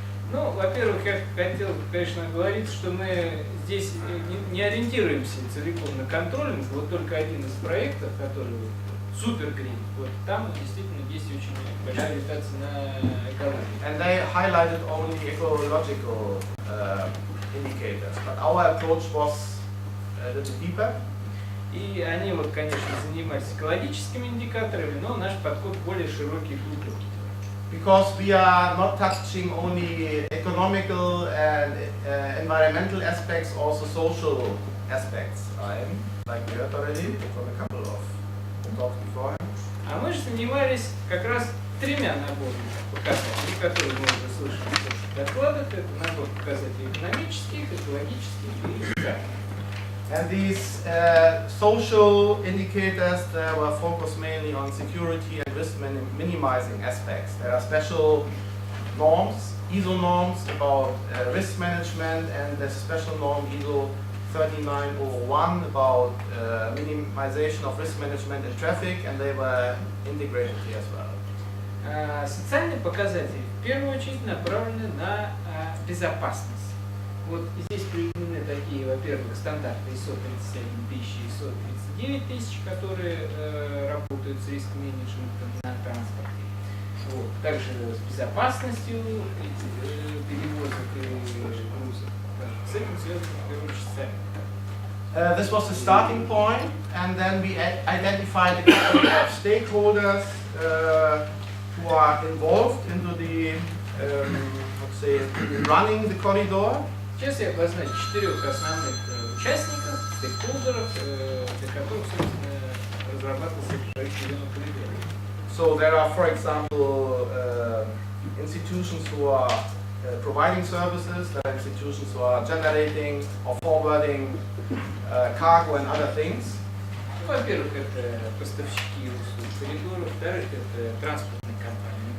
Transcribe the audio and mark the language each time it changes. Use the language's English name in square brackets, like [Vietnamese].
[Russian] Ну, во-первых, я хотел, конечно, говорить, что мы здесь не ориентируемся целиком на контроллинг. Вот только один из проектов, который Super Green, вот там действительно есть очень большая ориентация на экологию. [English] And they highlighted only ecological indicators, but our approach was a little deeper. [Russian] И они вот, конечно, занимались экологическими индикаторами, но наш подход более широкий и глубокий. [English] Because we are not touching only economical and environmental aspects, also social aspects, like we heard already from a couple of talks beforehand. [Russian] А мы же занимались как раз тремя наборами показателей, которые мы уже слышали в докладах. Это набор показателей экономических, экологических и индикаторов. [English] And these social indicators were focused mainly on security and risk minimizing aspects. There are special norms, ISO norms about risk management, and there's a special norm ISO 3901 about minimization of risk management in traffic, and they were integrated here as well. [Russian] Социальные показатели в первую очередь направлены на безопасность. Вот здесь приведены такие, во-первых, стандарты ISO 37000 и ISO 39000, которые работают с риск-менеджментом на транспорте. Вот. Также с безопасностью перевозок и грузов. С этим связано в первую очередь сами. [English] This was the starting point, and then we identified a couple of stakeholders who are involved into the, let's say, running the corridor. [Russian] Сейчас я обозначу 4 основных участников, стейкхолдеров, для которых, собственно, разрабатывался проект «Северного коридора». [English] So there are, for example, institutions who are providing services, there are institutions who are generating or forwarding cargo and other things. [Russian] Во-первых, это поставщики услуг коридора, во-вторых, это транспортные компании.